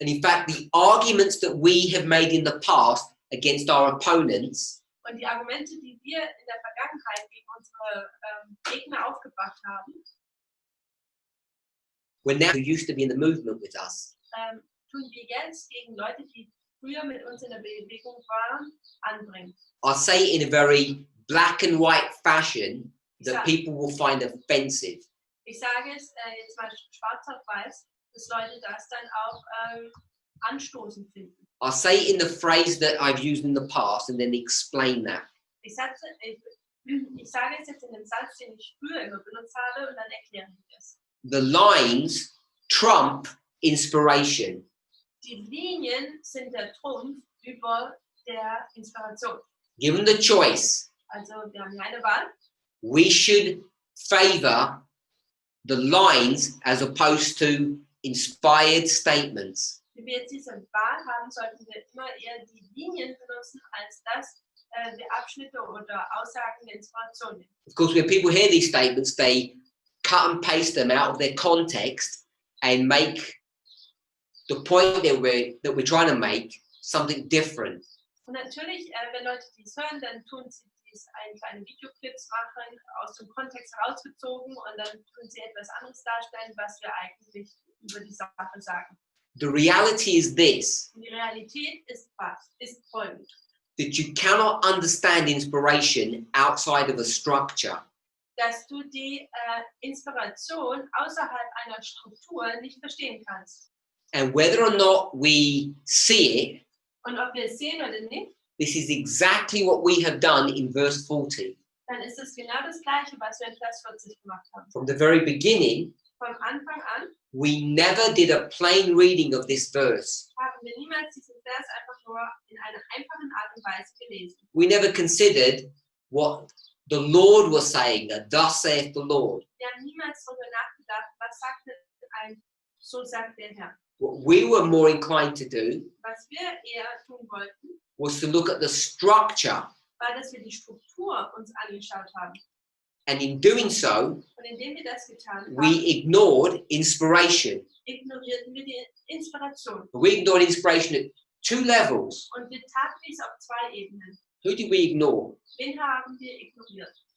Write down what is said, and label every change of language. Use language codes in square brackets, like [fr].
[en] And in fact, the arguments that we have made in the past against our opponents [de] Und die Argumente, die wir in der Vergangenheit gegen unsere Gegner aufgebracht haben, [en] were now who used to be in the movement with us. [de] tun wir jetzt gegen Leute, die früher mit uns in der Bewegung waren, anbringen. [en] I'll say it in a very black and white fashion that people will find offensive. [de] Ich sage es jetzt mal schwarz auf weiß, dass Leute das dann auch anstoßend finden. [en] I'll say it in the phrase that I've used in the past and then explain that. [de] Ich sage es jetzt in dem Satz, den ich früher immer benutzt habe, und dann erkläre ich es. [en] The lines trump inspiration. [de] Die Linien sind der Trumpf über der Inspiration. [en] Given the choice, [de] Also wir haben eine Wahl. [en] we should favor the lines as opposed to inspired statements. [de] Wenn wir jetzt diese Wahl haben, sollten wir immer eher die Linien benutzen, als dass wir Abschnitte oder Aussagen der Inspiration nehmen. [en] Of course, when people hear these statements, they cut and paste them out of their context and make the point that we're trying to make something different. [de] Und natürlich, wenn Leute dies hören, dann tun sie dies in kleine Videoclips machen, aus dem Kontext herausgezogen, und dann tun sie etwas anderes darstellen, was wir eigentlich über die Sache sagen. [en] The reality is this, [de] Und die Realität ist folgend. [en] that you cannot understand inspiration outside of a structure. [de] Dass du die Inspiration außerhalb einer Struktur nicht verstehen kannst. [en] And whether or not we see it, [de] Und ob wir es sehen oder nicht, [en] this is exactly what we have done in verse 40. [de] dann ist es genau das Gleiche, was wir in Vers 40 gemacht haben. [en] From the very beginning, [de] Vom Anfang an [en] we never did a plain reading of this verse. [de] haben wir niemals diesen Vers einfach nur in einer einfachen Art und Weise gelesen. [en] We never considered what the Lord was saying, thus saith the Lord. [de] Wir haben niemals darüber nachgedacht, was sagt denn ein, so sagt der Herr. [en] What we were more inclined to do [de] Was wir eher tun wollten, [en] was to look at the structure, [de] war, dass wir die Struktur uns angeschaut haben. [en] and in doing so, [de] Und indem wir das getan haben, [en] we ignored inspiration. [de] ignorierten wir die Inspiration. [en] We ignored inspiration at two levels. [de] Und wir taten dies auf zwei Ebenen. [en] Who did we ignore? [de] Wen haben wir ignoriert?